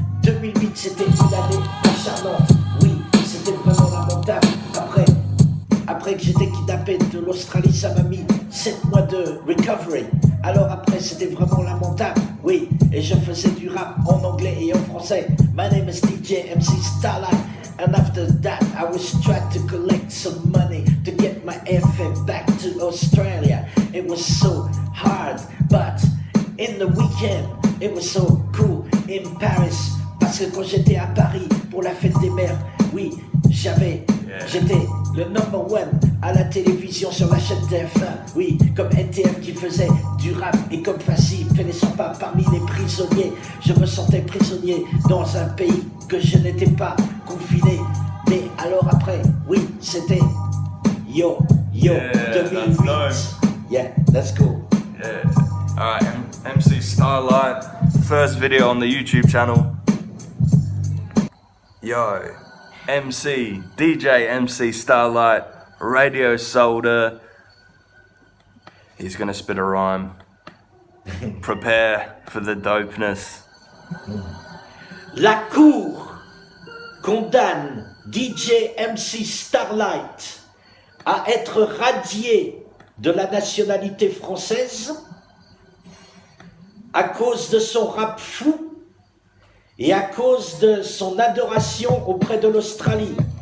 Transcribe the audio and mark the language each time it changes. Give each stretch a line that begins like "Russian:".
French: 2008, c'était une année acharnante. Oui, c'était vraiment lamentable. Après que j'étais kidnappé de l'Australie, ça m'a mis 7 mois de recovery. Alors après, c'était vraiment lamentable. Oui, et je faisais du rap en anglais et en français.
English: My name is DJ MC Starlight. And after that, I was trying to collect some money to get my airfare back to Australia. It was so hard, but in the weekend, it was so cool in Paris.
French: Parce que quand j'étais à Paris pour la fête des mères, oui, j'étais le number one à la télévision sur la chaîne TF1. Oui, comme NTM qui faisait du rap et comme Fassi fait les 100 pas parmi les prisonniers. Je me sentais prisonnier dans un pays que je n'étais pas confiné. Mais alors après, oui, c'était Yo, 2008.
English: Nice. Yeah, that's cool. Yeah. Alright, MC Starlight, first video on the YouTube channel. Yo, DJ MC Starlight, Radio Soldier. He's gonna spit a rhyme. Prepare for the dopeness.
French: La Cour condamne DJ MC Starlight à être radié de la nationalité française à cause de son rap fou et à cause de son adoration auprès de l'Australie.